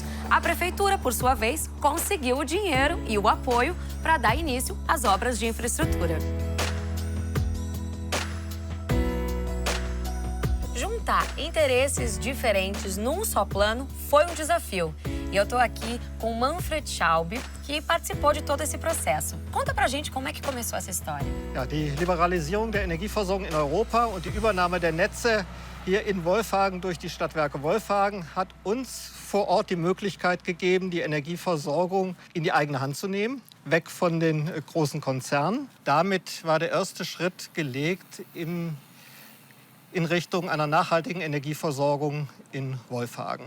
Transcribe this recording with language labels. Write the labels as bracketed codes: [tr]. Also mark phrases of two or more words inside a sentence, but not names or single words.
[pt] A prefeitura, por sua vez, conseguiu o dinheiro e o apoio para dar início às obras de infraestrutura. Juntar interesses diferentes num só plano foi um desafio. E eu estou aqui com Manfred Schaub, que participou de todo esse processo. Conta pra gente como é que começou essa história. [de] Ja, die Liberalisierung der Energieversorgung in Europa und die Übernahme der Netze hier in Wolfhagen durch die Stadtwerke Wolfhagen hat uns vor Ort die Möglichkeit gegeben, die Energieversorgung in die eigene Hand zu nehmen, weg von den großen Konzernen. Damit war der erste Schritt gelegt in Richtung einer nachhaltigen Energieversorgung in Wolfhagen.